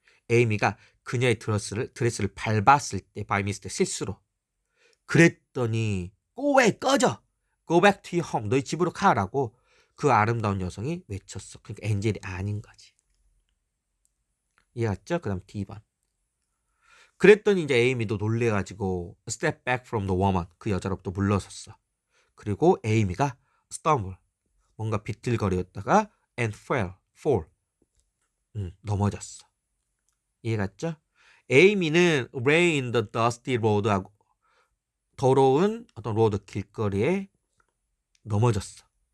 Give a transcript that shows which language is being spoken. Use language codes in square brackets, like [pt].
[ko] 에이미가 그녀의 드레스를 밟았을 때, by mistake, 실수로. [en] 그랬더니 왜 꺼져. Go back to your home. [ko] 너희 집으로 가라고 그 아름다운 여성이 외쳤어. 그러니까 엔젤이 아닌 거지. 이해갔죠? 그 다음 D번. [en] 그랬더니 이제 에이미도 놀래가지고 step back from the woman. [ko] 그 여자로부터 물러섰어. 그리고 에이미가 stumble. 뭔가 비틀거리었다가 and fall. 넘어졌어. 이해갔죠? 에이미는 lay in the dusty road 하고 더러운 어떤 로드 길거리에 넘어졌어.